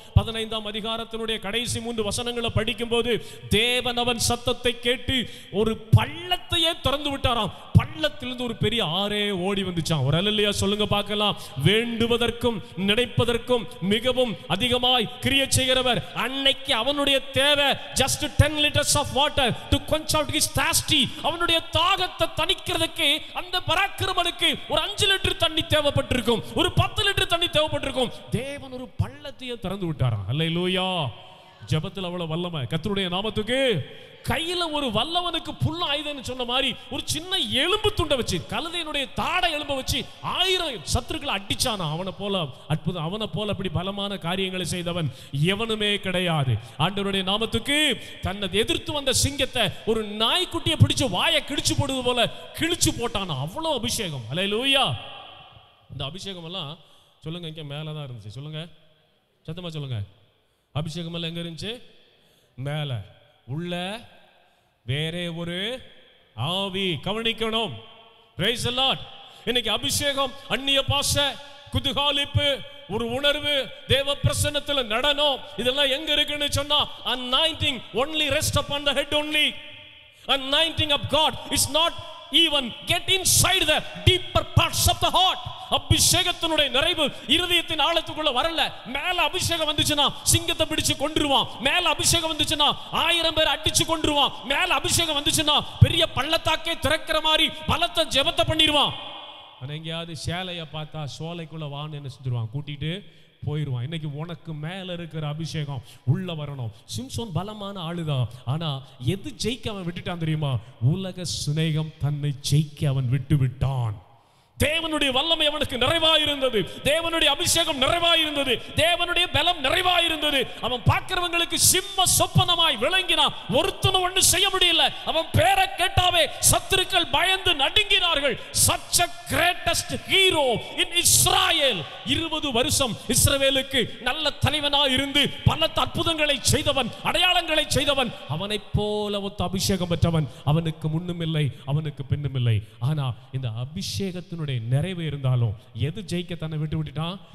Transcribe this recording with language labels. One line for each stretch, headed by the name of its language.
Tamil: 15ஆம் அதிகாரத்தினுடைய கடைசி 3 வசனங்களை படிக்கும் போது தேவன் அவன் சத்தத்தை கேட்டு ஒரு பள்ளத்தையே திறந்து விட்டாராம். பள்ளத்திலிருந்து ஒரு பெரிய ஆறே ஓடி வந்துச்சான். ஒரு அல்லேலூயா சொல்லுங்க பார்க்கலாம். வேண்டுவதற்கும் நினைப்பதற்கும் மிகவும் அதிகமாய் கிரியை செய்கிறவர். அன்னைக்கு அவனுடைய தேவை
English: just 10 liters of water to quench out his thirsty.
Tamil: அவனுடைய தாகத்தை தணிக்கிறதுக்கு அந்த பராக்கிரமனுக்கு ஒரு 5 லிட்டர் தண்ணி தேவைப்பட்டிருக்கும், ஒரு 10 லிட்டர் தண்ணி தேவைப்பட்டிருக்கும். தேவன் ஒரு பள்ளத்தையே திறந்து விட்டாராம். அல்லேலூயா. ஜெபத்தில் அவ்வளவு வல்லமை. கர்த்தருடைய நாமத்துக்கு. கையில ஒரு வல்லவனுக்கு புல்ல ஆயுதம்னு சொன்ன மாதிரி ஒரு சின்ன எலும்பு துண்டை வச்சு, கழுதையினுடைய தாடை எலும்ப வச்சு 1000 சத்துருக்களை அடிச்சானா. அவனை போல அற்புதம், அவனை போல அப்படி பலமான காரியங்களை செய்தவன் எவனுமே கிடையாது. ஆண்டவருடைய நாமத்துக்கு. தன்னை எதிர்த்து வந்த சிங்கத்தை ஒரு நாய்க்குட்டியை பிடிச்சு வாயை கிழிச்சு போடுவது போல கிழிச்சு போட்டானா. அவ்வளவு அபிஷேகம். அல்லேலூயா. இந்த அபிஷேகம் எல்லாம் சொல்லுங்க இங்க மேலதான் இருந்துச்சு. சொல்லுங்க, சத்தமா சொல்லுங்க. அபிஷேகம் எல்லாம் எங்க இருந்துச்சு? மேல. உள்ள வேற ஒரு ஆவி. கவனிக்கணும்.
English: Praise the Lord.
Tamil: இன்னைக்கு அபிஷேகம், அந்நிய பாஷை, குதூகலிப்பு, ஒரு உணர்வு, தேவ பிரசன்னத்தில் நடனம், இதெல்லாம் எங்க இருக்குன்னு சொன்னா
English: anointing only rest upon the head only. Anointing of God is not even get inside the deeper parts of the heart.
Tamil: அபிஷேகத்தினுடைய நிறைவு இருதயத்தின் ஆழத்துக்குள்ள வரல. மேல அபிஷேகம் வந்துச்சுன்னா சிங்கத்தை பிடிச்சு கொன்றுவான். மேல அபிஷேகம் வந்துச்சுன்னா 1000 பேர் அடிச்சு கொன்றுவான். மேல அபிஷேகம் வந்துச்சுன்னா பெரிய பள்ளத்தாக்கே திறக்கிற மாதிரி பலத்த ஜெபத்தை பண்ணிடுவான். ஆனா எங்கேயாவது சேலையை பார்த்தா சோலைக்குள்ள வான்னு என்ன செஞ்சிருவான்? கூட்டிட்டு போயிடுவான். இன்னைக்கு உனக்கு மேல இருக்கிற அபிஷேகம் உள்ள வரணும். சிம்சோன் பலமான ஆளுதான். ஆனா எது ஜெயிக்க அவன் விட்டுட்டான் தெரியுமா? உலக சிநேகம் தன்னை ஜெயிக்க அவன் விட்டு விட்டான். தேவனுடைய வல்லமை அவனுக்கு நிறைவாயிருந்தது. தேவனுடைய அபிஷேகம் நிறைவாயிருந்தது. தேவனுடைய பலம் நிறைவாயிருந்தது. அவன் பார்க்கிறவங்களுக்கு சிம்ம சொப்பனமாய் விளங்கினான். ஒருத்தனும் ஒண்ணு செய்ய முடியல. அவன் பேரை கேட்டாவே சத்துருக்கள் பயந்து நடுங்கினார்கள்.
English: such a greatest hero in Israel.
Tamil: 20 வருஷம் இஸ்ரவேலுக்கு நல்ல தலைவனாய் இருந்து பல அற்புதங்களை செய்தவன், அடையாளங்களை செய்தவன். அவனைப் போல ஒத்த அபிஷேகம் பெற்றவன் அவனுக்கு முன்னும் இல்லை, அவனுக்கு பின்னும் இல்லை. ஆனா இந்த அபிஷேகத்தினுடைய நிறைவு இருந்தாலும் எது ஜெயிக்க தன்னை விட்டு விட்டுட்டான்?